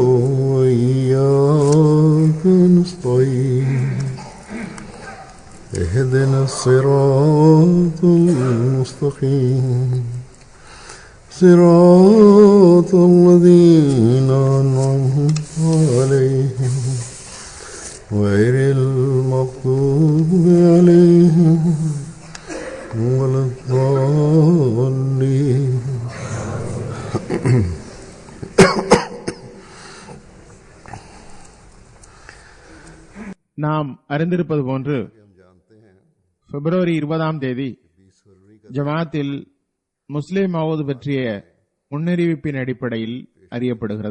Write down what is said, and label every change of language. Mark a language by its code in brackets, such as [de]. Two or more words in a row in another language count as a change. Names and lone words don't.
[ar] وإياك نستعين اهدنا الصراط المستقيم صراط الذين أنعمت عليهم غير المغضوب عليهم ولا الضالين. [ta] நாம் அறிந்திருப்பது போன்று பிப்ரவரி 20 ஜமாத்தில் முஸ்லிம் மவுத் பற்றிய முன்னறிவிப்பின் அடிப்படையில் அறியப்படுகிறது.